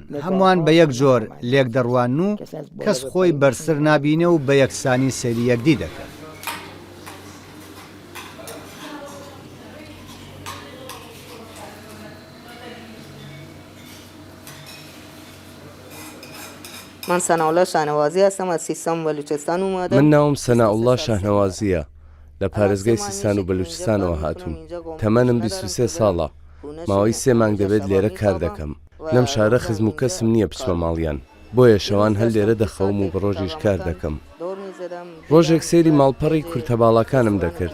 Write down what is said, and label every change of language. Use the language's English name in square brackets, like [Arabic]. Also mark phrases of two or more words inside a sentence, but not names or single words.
[Central Kurdish] هەمووان بە یەک جۆر لێک دەڕوان و کەس خۆی بەرسەر نابینێ و بە یەکسانی سەیری یەکدی دەکەن. [Persian] من سناءالله شاهنوازی هستم از سیستان و بلوچستان اومدم. [Central Kurdish] من ناوم سناءالله شاهنوازیە لە پارێزگای سیستان و بەلوچستانەوە هاتووم. تەمەنم 23 ساڵە. ماوەی 3 مانگ دەبێت لێرە کار دەکەم. لەم شارە خزم و کەسم نییە بچمە ماڵیان. بۆیە شەوان هەر لێرە دەخەوم و بە ڕۆژیش کار دەکەم. ڕۆژێک سێری ماڵپەڕی کورتەباڵەکانم دەکرد.